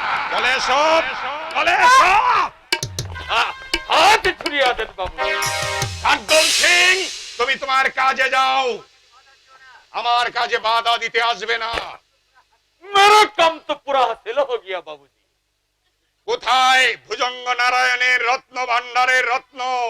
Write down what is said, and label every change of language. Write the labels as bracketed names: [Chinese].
[Bangla] চলে এসো, চলে এসো। হাত ছুড়িয়ে দেন বাবু। শান্তন সিং, তুমি তোমার কাজে যাও, আমার কাজে বাধা দিতে আসবে না। [Hindi] मेरा काम तो पूरा हासिल हो गया बाबूजी। [Bangla] কোথায় ভুজঙ্গ নারায়ণের রত্ন ভান্ডারের রত্ন?